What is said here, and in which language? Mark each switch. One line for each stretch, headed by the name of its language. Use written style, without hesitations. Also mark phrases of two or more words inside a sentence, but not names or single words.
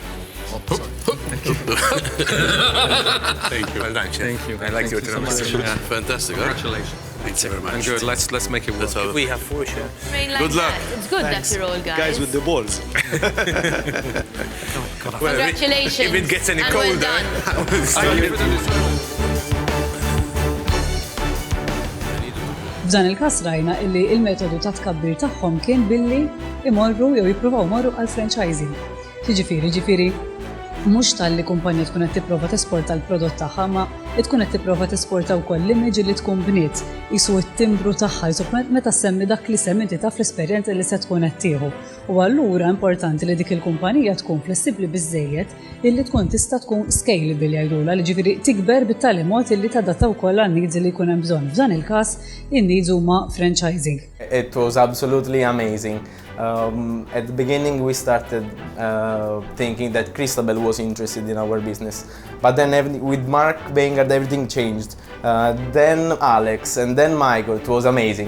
English: Thank you. Well done, Chef. Thank you. I like your demonstration. Fantastic, huh? Congratulations. Thank you very much. And good. Let's make it work. That's how We have 4 chefs. I mean, like Good luck. that. It's good that you're all guys. Guys with the balls. Well, Congratulations. If it gets any and well colder, done. I will start.
Maltese: F'dan il-każ rajna illi il-metodu ta' tkabbir tagħhom kien billi imorru jew jippruvaw imorru għal franchising. Ġifieri, mhux talli kumpanja tkun qed tipprova tesporta l-prodott tagħha, ma tkun qed tipprova tesporta wkoll l-image li tkun bniet, isu t-timbru tagħha, isu meta semmi dak li semmi inti taf l-esperjenza li se tkun qed tieħu. U allura importanti li dik il-kumpanija tkun flessibbli biżżejjed illi tkun tista' tkun scalable jgħidulha, li ġifieri tikber bit-tali mod illi tadatta wkoll għan-needs li jkun hemm bżonn. F'dan il-każ in-needs huma franchising.
English: It was absolutely amazing. At the beginning we started thinking that Christabel was interested in our business, but then with Mark Bengard everything changed. Then Alex and then Michael, it was amazing.